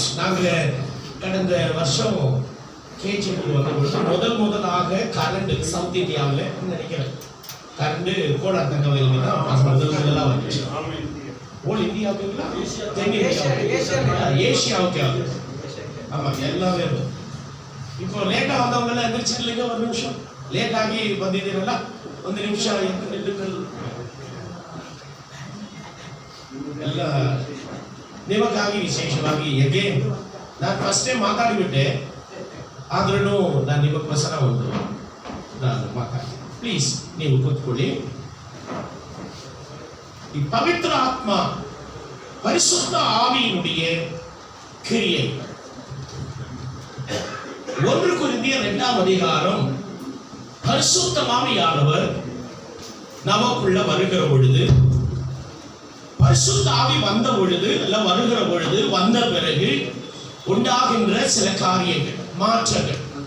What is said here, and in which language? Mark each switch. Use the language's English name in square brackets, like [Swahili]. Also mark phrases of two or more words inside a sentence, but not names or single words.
[Tamil] நாங்கள் கடந்த வருஷம் கேஜிக்கு வந்த முதலாக கரண்ட் சவுத் இந்தியாவில் நினைக்கிறேன் கரண்ட் கோடா தங்கவயலுக்கு தான் முதலாக வந்துச்சு. ஓல் இந்தியாவுக்குங்களா ஏஷியாவுக்கு ஆமாம் எல்லாமே. இப்போ லேட்டாக வந்தவங்க எந்திரிச்சு இல்லைங்க ஒரு நிமிஷம் லேட் ஆகி வந்தீங்களா [Kannada] ಒಂದು ನಿಮಿಷ ಎಲ್ಲ ನಿಮಗಾಗಿ ವಿಶೇಷವಾಗಿ ಅಗೇನ್ ನಾನು [English] first time [Kannada] ಮಾತಾಡಿಬಿಟ್ಟೆ, ಆದ್ರೂ ನಾನು ನಿಮಗೋಸ್ಕರ ನಾನು ಮಾತಾಡ್ತೀನಿ. ಪ್ಲೀಸ್ ನೀವು ಕೂತ್ಕೊಳ್ಳಿ. [Tamil] ಈ ಪವಿತ್ರ ಆತ್ಮ பரிசுத்த ஆவியினுடைய கிரியை 1 கொரிந்தியர் 2ஆம் அதிகாரம் பரிசுத்த ஆவியானவர் நமக்குள்ள வருகிற பொழுது, பரிசுத்த ஆவி வந்த பொழுது அல்ல வருகிற பொழுது வந்த பிறகு உண்டாகின்ற சில காரியங்கள் மாற்றங்கள்.